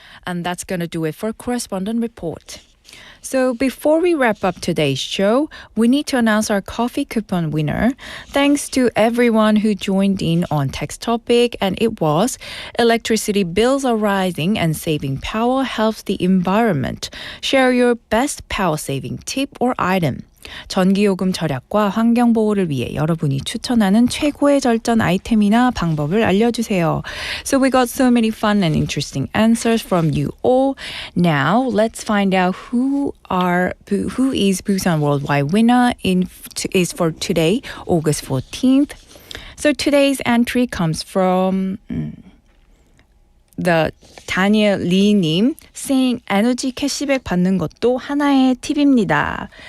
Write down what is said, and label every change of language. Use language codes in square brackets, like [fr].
[en] And that's going to do it for Correspondent Report. So before we wrap up today's show, we need to announce our coffee coupon winner. Thanks to everyone who joined in on text topic, and it was electricity bills are rising and saving power helps the environment. Share your best power saving tip or item. [ko] 전기요금 절약과 환경보호를 위해 여러분이 추천하는 최고의 절전 아이템이나 방법을 알려주세요. [en] So we got so many fun and interesting answers from you all. Now let's find out who is Busan Worldwide winner is for today, August 14th. So today's entry comes from the Daniel Lee님 saying [ko] 에너지 캐시백 받는 것도 하나의 팁입니다.